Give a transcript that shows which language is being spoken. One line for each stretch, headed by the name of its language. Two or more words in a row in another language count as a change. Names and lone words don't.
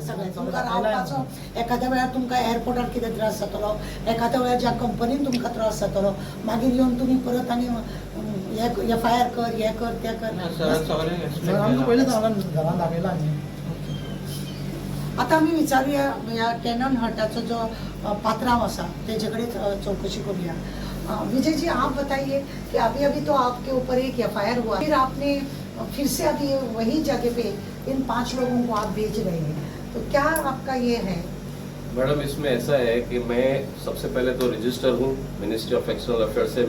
Konkani: सगळें तुमकां रावपाचो एखाद्या वेळार तुमकां एअरपोर्टार कितें त्रास जातलो एखाद्या वेळार ज्या कंपनीन तुमकां त्रास जातलो मागीर येवन तुमी परत आनी FIR कर हें कर तें कर. आमकां पयलींच घरान दाखयलां न्ही. आतां आमी विचारुया ह्या टॅनन हटाचो जो पात्रांव आसा तेजे कडेन चौकशी करुया.
Hindi: विजय जी, आप बताइए कि अभी अभी तो आपके ऊपर एक FIR हुआ, फिर आपने फिर से अभी वही जगह पे इन 5 लोगों को आप भेज रहे हैं, तो क्या आपका ये है? मैडम, इसमें ऐसा है कि मैं सबसे पहले तो रजिस्टर हूँ मिनिस्ट्री ऑफ एक्सटर्नल अफेयर्स से.